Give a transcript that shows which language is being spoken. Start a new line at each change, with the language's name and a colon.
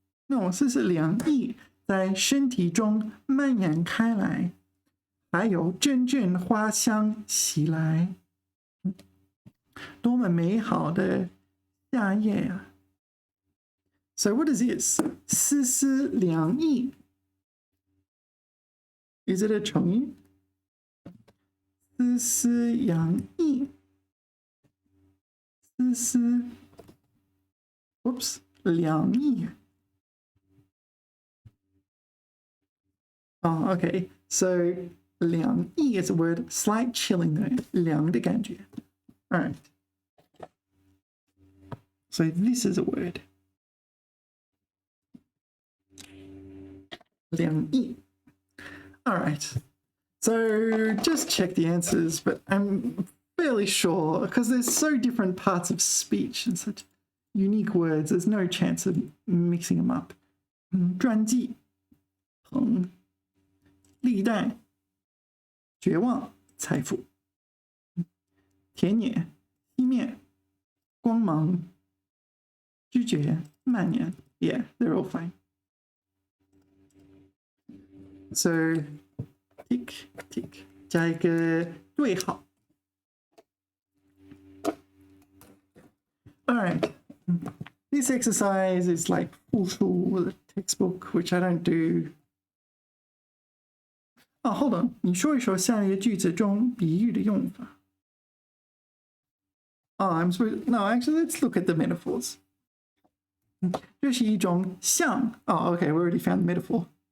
Chinese: 那丝丝凉意在身体中蔓延开来，还有阵阵花香袭来，多么美好的夏夜啊 ！
English: So what is this?
Chinese: 丝丝凉意
English: Is it a 成语？
Chinese: 丝丝凉意，丝丝 ，oops， 凉意。
English: Oh, okay. So 凉意 is a word, slight chilling though.
Chinese: 凉的感觉.
English: All right. So this is a word. 凉意.All right. So just check the answers, but I'm fairly sure because there's so different parts of speech and such unique words. There's no chance of mixing them up.
Chinese: 专辑，疼。历代，绝望，财富，田野，熄灭，光芒，知觉，蔓延。
English: Yeah, they're all fine. So, tick, tick,
Chinese: 加一个对号。
English: All right. This exercise is like 复述 the textbook, which I don't do. Oh, hold on.
Chinese: 你说一说下列句子中比喻的用法。
English: Oh, I'm supposed. No, actually, let's look at the metaphors.
Chinese: 这是一种像
English: Oh, okay, we already found the metaphor.